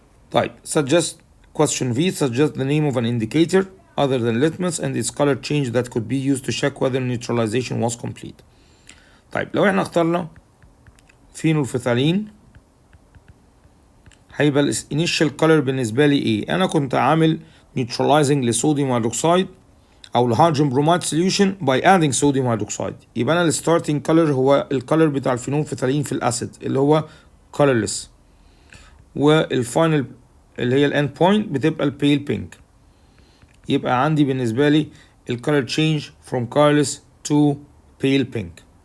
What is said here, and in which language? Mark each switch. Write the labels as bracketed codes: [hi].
[en] طيب suggest question V suggest the name of an indicator other than litmus and its color change that could be used to check whether neutralization was complete. [ar] طيب لو احنا اخترنا فينولفتالين هيبقى الانيشال color بالنسبة لي ايه؟ انا كنت عامل neutralizing لصوديوم هيدروكسيد [en] او الهيدروجين bromide solution by adding sodium hydroxide. [ar] يبقى انا الستارتنج كولر هو الكولر بتاع الفينولفتالين في الاسيد اللي هو colorless، والفاينل اللي هي الاند بوينت بتبقى البيل بينك. يبقى عندي بالنسبه لي الكولر تشينج from colorless to pale pink.